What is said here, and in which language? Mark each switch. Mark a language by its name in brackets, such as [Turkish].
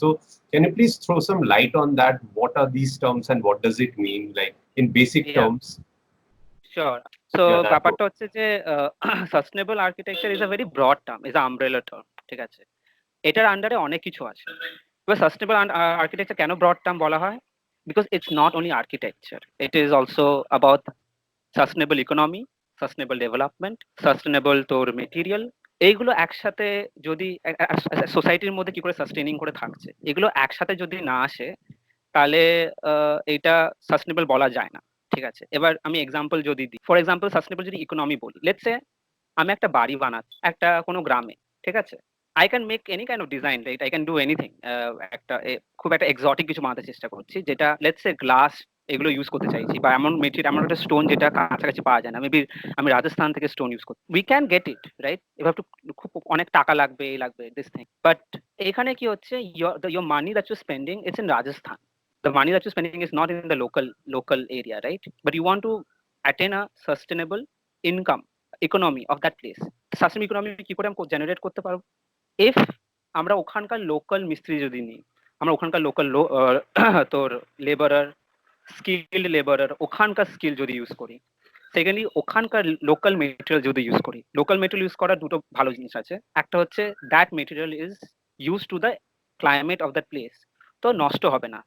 [English] So, can you please throw some light on that? What are these terms and what does it mean, like in basic terms? Sure. So [Bangla] ব্যাপারটা হচ্ছে যে [English] Sustainable architecture is a very broad term, is a umbrella term, ঠিক আছে? [Bangla] এটার আন্ডারে অনেক কিছু আছে। এবার সাস্টেনেবল আর্কিটেকচার কেন ব্রড টার্ম বলা হয়? Because it's not only architecture, it is also about sustainable economy, sustainable development, sustainable তোর মেটেরিয়াল। এইগুলো একসাথে যদি সোসাইটির মধ্যে কি করে সাস্টেনিং করে থাকছে, এগুলো একসাথে যদি না আসে তাহলে এইটা সাস্টেনেবল বলা যায় না, ঠিক আছে? এবার আমি এক্সাম্পল যদি দিই, ফর এক্সাম্পল সাস্টেনেবল যদি ইকোনমি বলি, লেটস সে আমি একটা বাড়ি বানাচ্ছি একটা কোনো গ্রামে, ঠিক আছে? [English] I can make any kind of design, right? I can do anything. [Bangla] খুব একটা এক্সোটিক কিছু বানাতে চেষ্টা করছি, যেটা লেটস সে গ্লাস এগুলো ইউজ করতে চাইছি, বা এমন মেটেরিয়াল, এমন একটা স্টোন যেটা কাছাকাছি পাওয়া যায় না। মেবি আমি রাজস্থান থেকে স্টোন ইউজ করছি, [English] We can get it, right? [Bangla] এবার খুব অনেক টাকা লাগবে, এই লাগবে, দিস থিং। বাট এখানে কি হচ্ছে, [English] your money that you're spending, it's in Rajasthan. The money that you're spending is not in the local area, right? But you want to attain a sustainable income economy of that place. [Bangla] Sustainable economy কি করে আমি generate করতে পারবো? if আমরা ওখানকার local মিস্ত্রি যদি নিই, আমরা ওখানকার লোকাল তোর লেবারার, স্কিল্ড লেবারার, ওখানকার স্কিল যদি ইউজ করি, সেকেন্ডলি ওখানকার লোকাল মেটেরিয়াল যদি ইউজ করি। লোকাল মেটেরিয়াল ইউজ করার দুটো ভালো জিনিস আছে। একটা হচ্ছে [English] that material is use to the climate of that place, [Bangla] তো নষ্ট হবে না।